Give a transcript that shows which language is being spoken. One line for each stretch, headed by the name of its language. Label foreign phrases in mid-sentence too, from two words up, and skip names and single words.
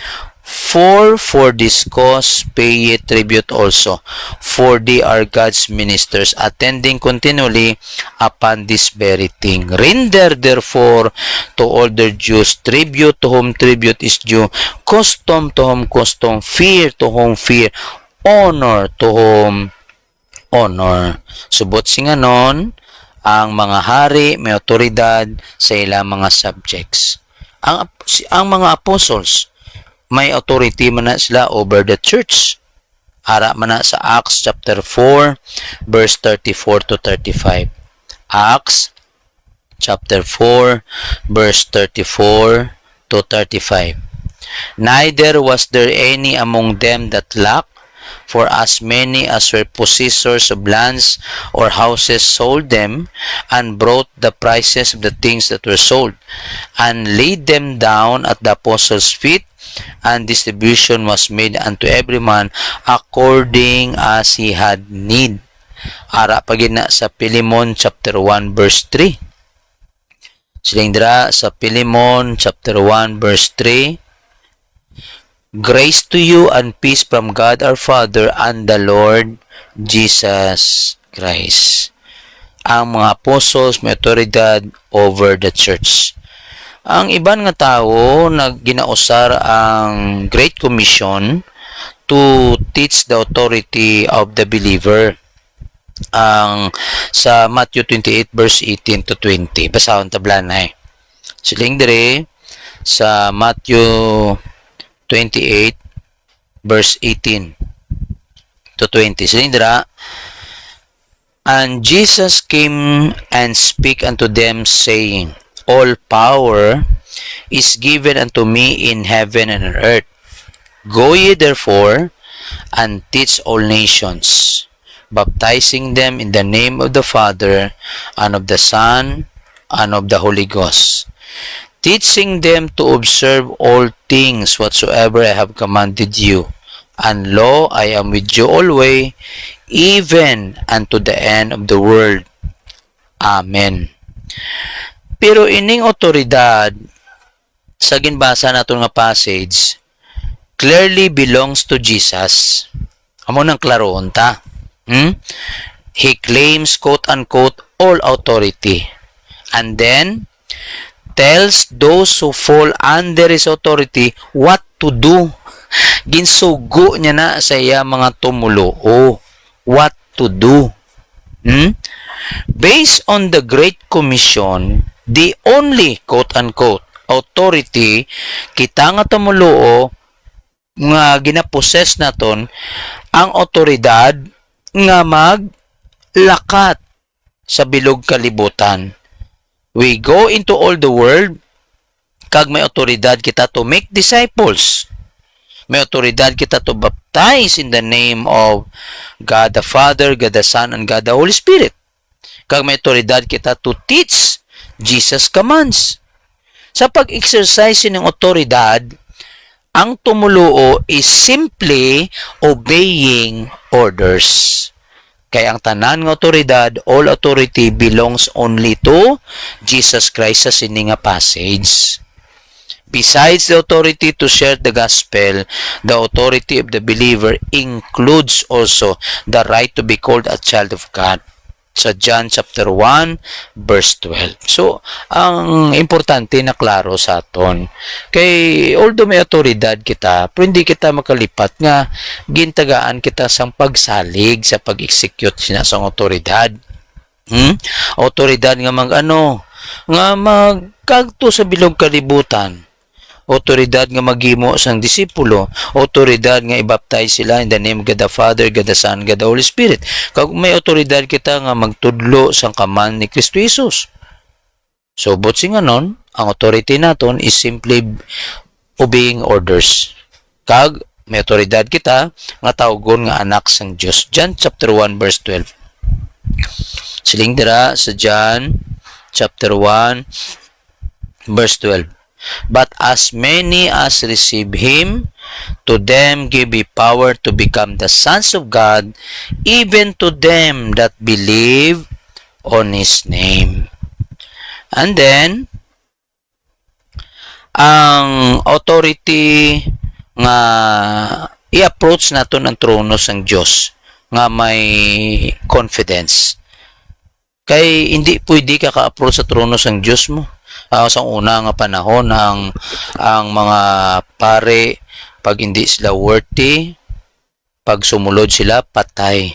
English: For this cause pay ye tribute also, for they are God's ministers, attending continually upon this very thing. Render therefore to all their dues tribute to whom tribute is due, custom to whom custom, fear to whom fear, honor to whom honor.
Hiligaynon: Subot singanon, ang mga hari may otoridad sa ilang mga subjects. Ang mga apostles may authority man na sila
English: over the church.
Hiligaynon: Ara man na sa Acts
English: chapter 4 verse 34 to 35. Acts chapter 4 verse 34 to 35. Neither was there any among them that lacked, for as many as were possessors of lands or houses sold them, and brought the prices of the things that were sold, and laid them down at the apostles' feet, and distribution was made unto every man according as he had need.
Hiligaynon: Ara pagina sa Philemon
English: chapter 1 verse 3.
Hiligaynon: Silindra sa Philemon
English: chapter 1 verse 3. Grace to you and peace from God our Father and the Lord Jesus Christ.
Hiligaynon: Ang mga apostles may otoridad
English: over the church.
Hiligaynon: Ang iban nga tao ginausar ang
English: Great Commission to teach the authority of the believer.
Hiligaynon: Ang sa Matthew 28
English: verse 18 to 20.
Hiligaynon: Basahon tablanay. Siling dire sa Matthew 28
English: verse 18 to 20.
Hiligaynon: Siling dira,
English: and Jesus came and spake unto them, saying, all power is given unto me in heaven and on earth. Go ye therefore and teach all nations, baptizing them in the name of the Father, and of the Son, and of the Holy Ghost, teaching them to observe all things whatsoever I have commanded you. And lo, I am with you always, even unto the end of the world.
Hiligaynon: Amen. Pero ining otoridad sa ginbasa naton nga passage
English: clearly belongs to Jesus.
Hiligaynon: Amo nang klaroon ta.
English: He claims quote unquote all authority, and then tells those who fall under his authority what to do.
Hiligaynon: Ginsugo niya na sa iya mga tumuluo
English: what to do. Based on the Great Commission, the only, quote-unquote, authority
Hiligaynon: kita nga tumuluo nga ginaposes naton ang otoridad nga maglakat sa bilog kalibutan.
English: We go into all the world,
Hiligaynon: kag may otoridad kita
English: to make disciples.
Hiligaynon: May otoridad kita
English: to baptize in the name of God the Father, God the Son, and God the Holy Spirit.
Hiligaynon: Kag may otoridad kita
English: to teach Jesus commands.
Hiligaynon: Sa pag-exercise ng otoridad, ang tumuluo
English: is simply obeying orders.
Hiligaynon: Kaya ang tanan ng otoridad,
English: all authority belongs only to Jesus Christ
Hiligaynon: sa sini nga passage.
English: Besides the authority to share the gospel, the authority of the believer includes also the right to be called a child of God.
Hiligaynon: Sa John
English: chapter 1 verse 12.
Hiligaynon: So, ang importante na klaro sa aton. Kay although may otoridad kita, pero hindi kita makalipat nga gintagaan kita sang pagsalig sa pag-execute sinasang otoridad. Otoridad nga nga magkagto sa bilog kalibutan. Otoridad nga maghimo sang disipulo, otoridad nga i-baptize sila
English: in the name of God the Father, God the Son, God the Holy Spirit.
Hiligaynon: Kag may otoridad kita nga magtudlo sang kaman ni Kristo Jesus.
English: So, but
Hiligaynon: sing anon, ang authority naton
English: is simply obeying orders.
Hiligaynon: Kag may otoridad kita nga tawgon nga anak sang Dios.
English: John chapter 1 verse 12.
Hiligaynon: Siling dira sa John
English: chapter 1 verse 12. But as many as receive him, to them give he power to become the sons of God, even to them that believe on his name. And then,
Hiligaynon: ang authority nga i-approach naton ang trono sang Dios nga may confidence. Kay hindi pwede ka ka-approach sa trono sang Dios mo. Sa una nga panahon ang mga pare, pag hindi sila worthy, pag sumulod sila, patay.